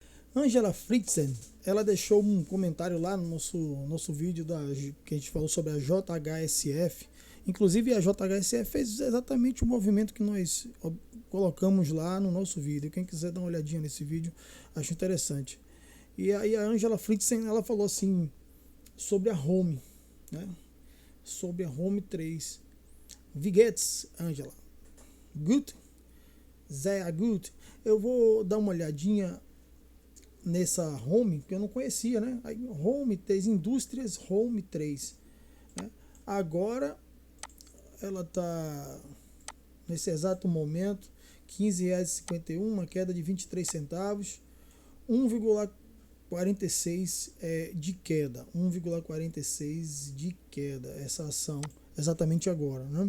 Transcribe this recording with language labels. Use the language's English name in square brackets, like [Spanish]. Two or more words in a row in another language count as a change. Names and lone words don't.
[Portuguese] Angela Fritzen, ela deixou um comentário lá no nosso vídeo que a gente falou sobre a JHSF. Inclusive a JHSF fez exatamente o movimento que nós colocamos lá no nosso vídeo. Quem quiser dar uma olhadinha nesse vídeo, acho interessante. E aí a Angela Fritzen, ela falou assim sobre a Home, né? Sobre a Home 3. [German] Wie geht's, [Portuguese] Angela? [German] Gut? Sehr gut. [Portuguese] Eu vou dar uma olhadinha nessa Home, que eu não conhecia, né? Aí, Home 3, Indústrias Home 3. Né? Agora ela está nesse exato momento, R$ 15,51, uma queda de 23 centavos, 1,46 de queda, 1,46 de queda essa ação, exatamente agora, né?